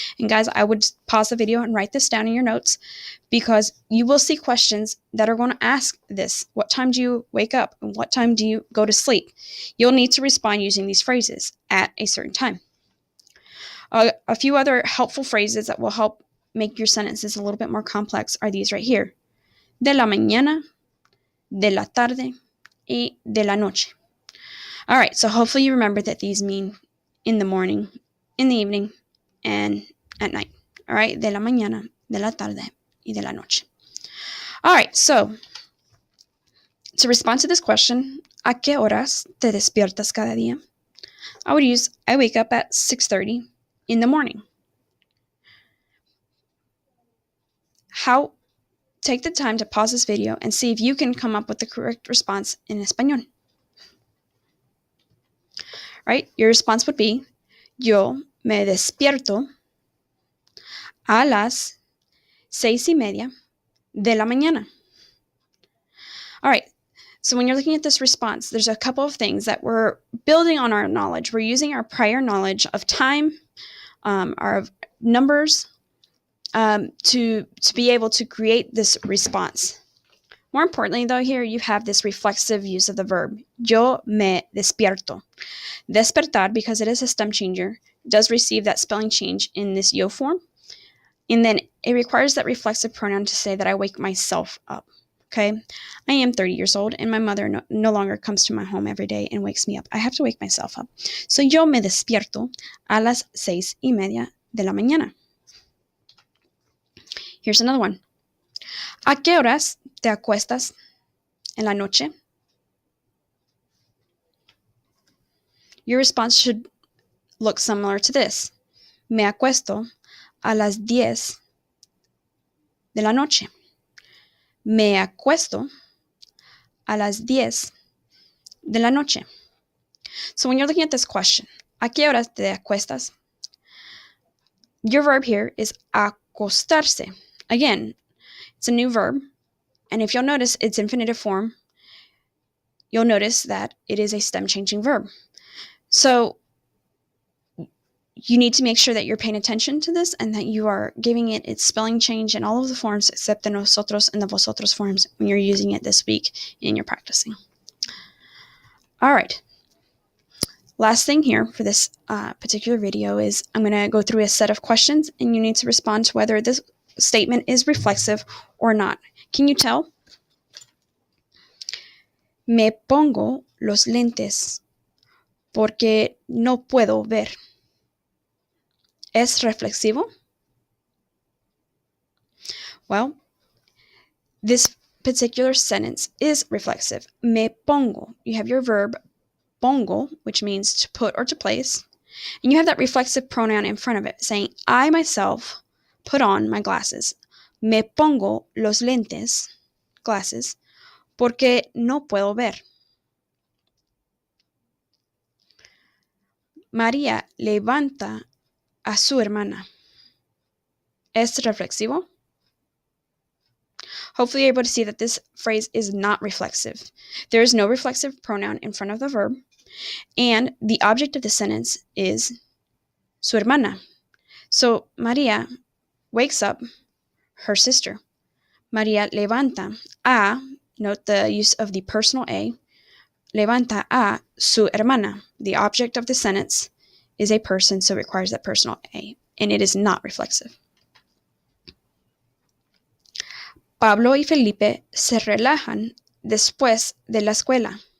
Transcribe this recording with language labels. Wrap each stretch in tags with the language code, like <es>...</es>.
<en>And guys, I would pause the video and write this down in your notes, because you will see questions that are going to ask this. What time do you wake up? And what time do you go to sleep? You'll need to respond using these phrases at a certain time. A few other helpful phrases that will help make your sentences a little bit more complex are these right here.</en> <es>De la mañana, de la tarde, y de la noche.</es> <en>All right, so hopefully you remember that these mean in the morning, in the evening, and at night. All right,</en> <es>de la mañana, de la tarde, y de la noche.</es> <en>All right, so to respond to this question,</en> <es>¿a qué horas te despiertas cada día?</es> <en>I would use, I wake up at 6:30 in the morning. Take the time to pause this video and see if you can come up with the correct response in español. Right? Your response would be,</en> <es>yo me despierto a las 6:30 de la mañana.</es> <en>All right. So when you're looking at this response, there's a couple of things that we're building on our knowledge. We're using our prior knowledge of time, our numbers, to be able to create this response. More importantly, though, here you have this reflexive use of the verb.</en> <es>Yo me despierto.</es> <en>Despertar, because it is a stem changer, does receive that spelling change in this yo form. And then it requires that reflexive pronoun to say that I wake myself up. Okay? I am 30 years old, and my mother no longer comes to my home every day and wakes me up. I have to wake myself up. So</en> <es>yo me despierto a las 6:30 de la mañana.</es> <en>Here's another one.</en> <es>¿A qué horas te acuestas en la noche?</es> <en>Your response should look similar to this.</en> <es>Me acuesto a las 10 de la noche. Me acuesto a las 10 de la noche.</es> <en>So when you're looking at this question,</en> <es>¿a qué horas te acuestas?</es> <en>Your verb here is acostarse. Again, it's a new verb. And if you'll notice its infinitive form, you'll notice that it is a stem changing verb. So you need to make sure that you're paying attention to this and that you are giving it its spelling change in all of the forms except the nosotros and the vosotros forms when you're using it this week and you're practicing. All right. Last thing here for this particular video is I'm going to go through a set of questions, and you need to respond to whether this statement is reflexive or not. Can you tell?</en> <es>Me pongo los lentes porque no puedo ver. ¿Es reflexivo?</es> <en>Well, this particular sentence is reflexive.</en> <es>Me pongo.</es> <en>You have your verb pongo, which means to put or to place, and you have that reflexive pronoun in front of it, saying, I myself put on my glasses.</en> <es>Me pongo los lentes, glasses, porque no puedo ver. María levanta a su hermana. ¿Es reflexivo?</es> <en>Hopefully you're able to see that this phrase is not reflexive. There is no reflexive pronoun in front of the verb, and the object of the sentence is</en> <es>su hermana.</es> <en>So María wakes up her sister.</en> <es>María levanta a,</es> <en>note the use of the personal a,</en> <es>levanta a su hermana.</es> <en>The object of the sentence is a person, so it requires that personal a, and it is not reflexive.</en> <es>Pablo y Felipe se relajan después de la escuela.</es>